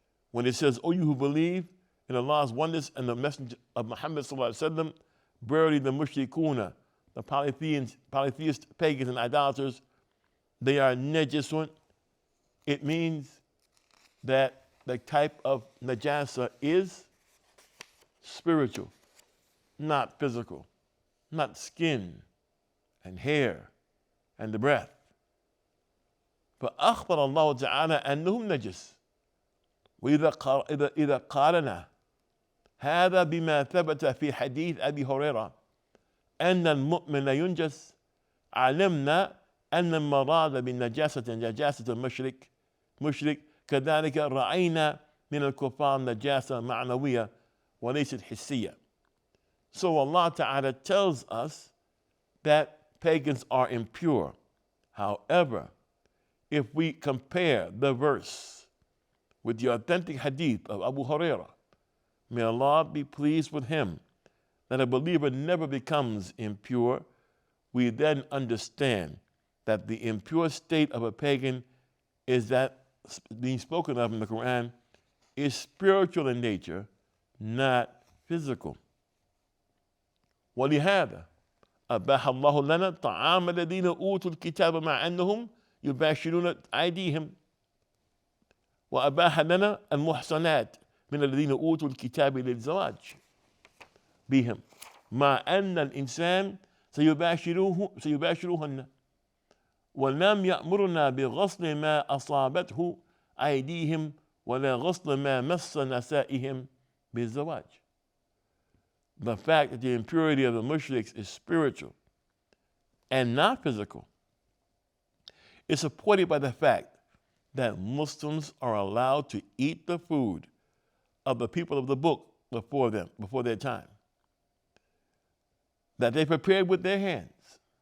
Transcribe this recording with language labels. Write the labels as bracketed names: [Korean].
[English] When it says, O you who believe in Allah's oneness and the message of Muhammad sallallahu alaihi wasallam, verily the mushrikuna, the polytheist pagans and idolaters, they are najisun. It means that the type of najasa is spiritual, not physical, not skin and hair and the breath. [Arabic] فأخبر الله تعالى أنهم نجس. وإذا قارنا هذا بما ثبت في حديث أبي هريرة أن المؤمن ينجس علمنا أن المراد بالنجاسة نجاسة المشرك كذلك رأينا من الكفار نجاسة معنوية وليست حسية. [English] So Allah Ta'ala tells us that pagans are impure. However, if we compare the verse with the authentic hadith of Abu Hurairah, may Allah be pleased with him, that a believer never becomes impure, we then understand that the impure state of a pagan is that being spoken of in the Quran is spiritual in nature, not physical. [Arabic] ولهذا أباح الله لنا طعام الذين أوتوا الكتاب مع أنهم يباشرون أيديهم وأباح لنا المحصنات من الذين أوتوا الكتاب للزواج بهم مع أن الإنسان سيباشرهن ولم يأمرنا بغسل ما أصابته أيديهم ولا غسل ما مس نسائهم بالزواج. [English] The fact that the impurity of the mushriks is spiritual and not physical is supported by the fact that Muslims are allowed to eat the food of the people of the book before their time, that they prepared with their hands.